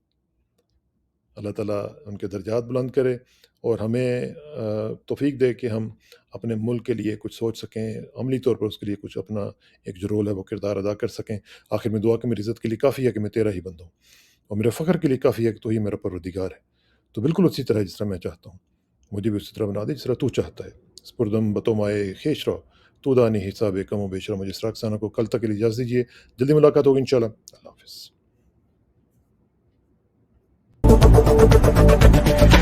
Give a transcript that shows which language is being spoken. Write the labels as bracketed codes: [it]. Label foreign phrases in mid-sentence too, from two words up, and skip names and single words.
[ur] اللہ تعالیٰ ان کے درجات بلند کرے اور ہمیں توفیق دے کہ ہم اپنے ملک کے لیے کچھ سوچ سکیں، عملی طور پر اس کے لیے کچھ اپنا ایک جو رول ہے وہ کردار ادا کر سکیں۔ آخر میں دعا کہ میری عزت کے لیے کافی ہے کہ میں تیرا ہی بندہ ہوں، اور میرے فخر کے لیے کافی ہے کہ تو ہی میرا پروردگار ہے، تو بالکل اسی طرح جس طرح میں چاہتا ہوں مجھے بھی اسی طرح بنا دے جس طرح تو چاہتا ہے۔ [fa] سپردم بتو مائے خیش رو، تو دانی حساب کم و بیش رو۔ [ur] مجھے اسراق ثانہ کو کل تک کے لیے اجازت دیجیے، جلدی ملاقات ہوگی [ar] انشاءاللہ۔ [ur] اللہ حافظ۔